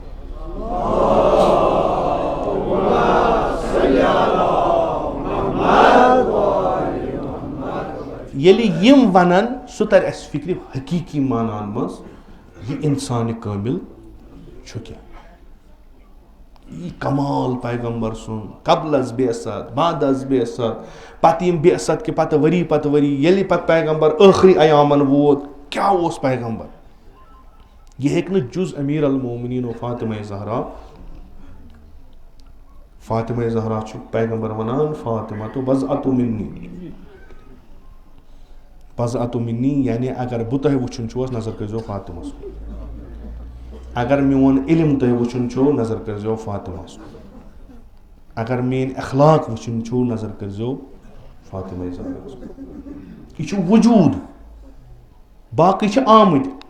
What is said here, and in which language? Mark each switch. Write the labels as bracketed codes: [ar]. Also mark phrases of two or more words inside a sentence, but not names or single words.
[ks] ییٚلہِ یِم وَنن سُہ تَرِ اَسہِ فِکرِ حقیٖقی معناہن منٛز یہِ اِنسانہِ کٲمِل چھُ کیٛاہ. یہِ کمال پیغمبر سُنٛد [fa] قبل از بعثت بعد از بعثت [ks] پتہٕ یِم بعثت کہِ پتہٕ ؤری ییٚلہِ پتہٕ پیغمبر ٲخری ایامن ووت کیٛاہ اوس پیغمبر. یہِ ہیٚکہِ نہٕ جُز امیٖر المومنیٖن و فاطمہ زہرا. فاطمہ زہرا چھُ پیغمبر وَنان فاطمہ تو [ar] بضعۃ منی. بضعۃ منی [ks] یعنی اگر بہٕ تۄہہِ وٕچھُن چھُوس نظر کٔرۍزیو فاطمہس کُن. اگر میون علم تۄہہِ وٕچھُن چھُو نظر کٔرۍزیو فاطمہس کُن. اگر میٲنۍ اخلاق وٕچھُن چھُو نظر کٔرۍزیو فاطمہ زہراہس کُن. یہِ چھُ وجوٗد باقٕے چھِ آمٕتۍ.